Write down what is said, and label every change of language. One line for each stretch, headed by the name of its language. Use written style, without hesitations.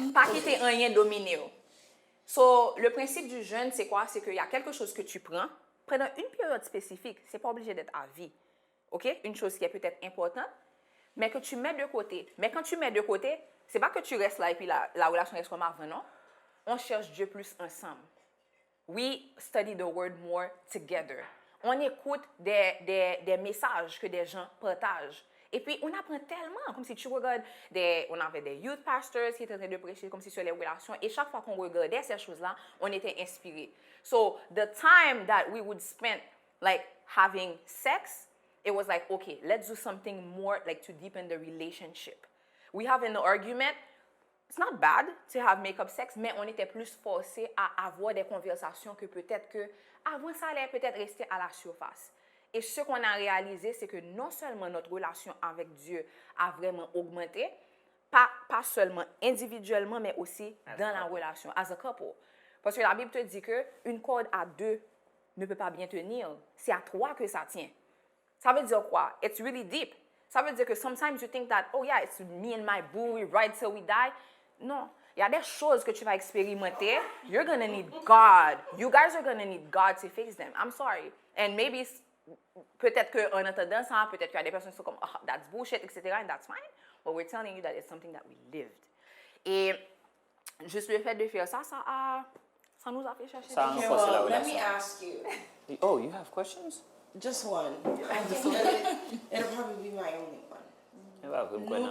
French: pas quitter rien dominer. So, le principe du jeûne, c'est quoi? C'est qu'il y a quelque chose que tu prends pendant une période spécifique. C'est pas obligé d'être à vie. OK? Une chose qui est peut-être importante, mais que tu mets de côté. Mais quand tu mets de côté, c'est pas que tu restes là et puis la relation reste comme avant, non? On cherche Dieu plus ensemble.
English: We study the word more together.
French: On écoute des messages que des gens partagent. Et puis, on apprend tellement, comme si tu regardes, on avait des youth pastors qui étaient en train de prêcher comme si sur les relations. Et chaque fois qu'on regardait ces choses-là, on était inspiré.
English: So, the time that we would spend, like, having sex, it was like, okay, let's do something more, like, to deepen the relationship. We have an argument. It's not bad to have make-up sex,
French: mais on était plus forcé à avoir des conversations que peut-être que, avant ça allait peut-être rester à la surface. Et ce qu'on a réalisé, c'est que non seulement notre relation avec Dieu a vraiment augmenté, pas seulement individuellement, mais aussi dans la relation,
English: as a couple.
French: Parce que la Bible te dit qu'une corde à deux ne peut pas bien tenir. C'est à trois que ça tient. Ça veut dire quoi?
English: It's really deep.
French: Ça veut dire que
English: sometimes you think that, oh yeah, it's me and my boo, we ride till we die. Non.
French: Il y a des choses que tu vas expérimenter.
English: You're going to need God. You guys are going to need God to fix them. I'm sorry. And maybe...
French: Peut-être qu'en entendant ça, peut-être qu'il y a des personnes qui sont comme,
English: oh, that's bullshit, etc., and that's fine. But we're telling you that it's something that we lived.
French: Et juste le fait de faire ça, ça nous a fait chercher. Ça renforce la
English: Let
French: relation.
English: me ask you. Oh, you have questions? Just one. It'll probably be my only one.